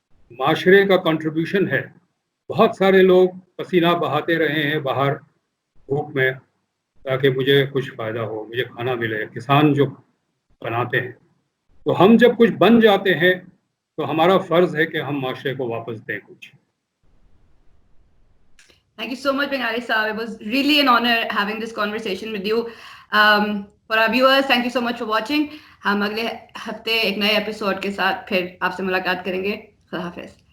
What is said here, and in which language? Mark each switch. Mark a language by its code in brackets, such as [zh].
[ur] معاشرے کا کنٹریبیوشن ہے. بہت سارے لوگ پسینہ بہاتے رہے ہیں باہر دھوپ میں تاکہ مجھے کچھ فائدہ ہو, مجھے کھانا ملے. کسان جو بناتے ہیں, تو ہم جب کچھ بن جاتے ہیں تو ہمارا فرض ہے کہ ہم معاشرے کو واپس دیں کچھ. [en] Thank you so much, Bengali Saab. It was really an honor having this conversation with you. [ur] For our viewers, thank you so much for watching. ہم اگلے ہفتے ایک نئے ایپیسوڈ کے ساتھ پھر آپ سے ملاقات کریں گے. خدا حافظ.